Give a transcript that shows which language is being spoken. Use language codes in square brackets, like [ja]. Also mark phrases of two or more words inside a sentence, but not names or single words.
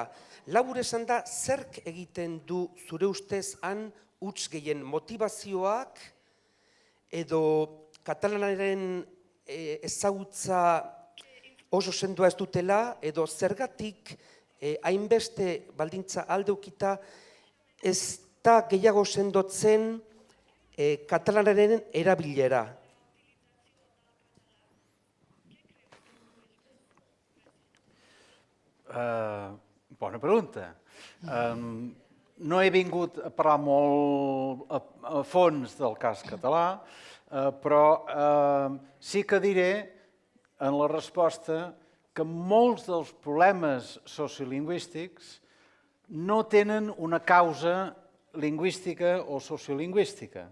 [eu] Labur esan da, zerk egiten du zure ustez han huts gehien motivazioak edo katalanaren ezagutza oso sendoa ez dutela, edo zergatik hainbeste baldintza aldeukita ez da gehiago sendotzen katalanaren erabilera. [ca] Bona pregunta. No he vingut a parlar molt a fons del cas català, però sí que diré en la resposta que molts dels problemes sociolingüístics no tenen una causa lingüística o sociolingüística.